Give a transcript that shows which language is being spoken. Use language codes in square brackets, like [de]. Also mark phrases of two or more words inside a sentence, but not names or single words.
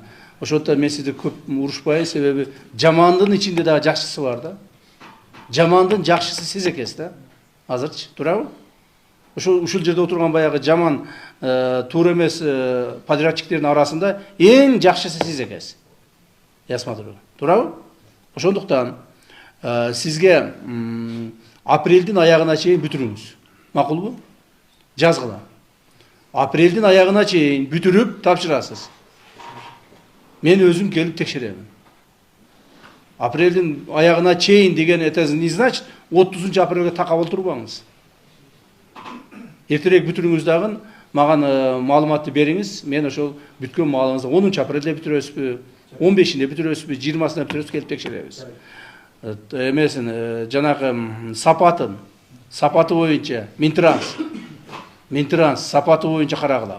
[ky] Ошондон мен сизди көп урушпайын, себеби жамандын ичинде дагы жакшысы бар да. Жамандын жакшысы сиз экенсиз да. Азырчы, туурабы? Ушул жерде отурган баягы жаман туура эмес подрядчиктердин арасында эң жакшысы сиз экенсиз. [ru] Я смотрю. [ky] Туурабы? Ошондуктан сизге апрелдин аягына чейин бүтүрүңүз. Макулбу? Жазгыла. Апрелдин аягына чейин бүтүрүп тапшырасыз. Мен өзүм келип текшерем. Апрелдин аягына чейин деген [ru] это не значит [ky] 30 апрелге такап отурбаңыз. Эртерээк бүтүрүңүз дагы маган маалыматты бериңиз. Мен ошол бүткөн маалыңызды 10 апрелде бүтүрөсүзбү, 15-inde бүтүрөсүзбү, 20-сында бүтүрөсүз келип текшеребиз. Эмесин жанагы сапаты боюнча Минтранс сапаты боюнча карагыла.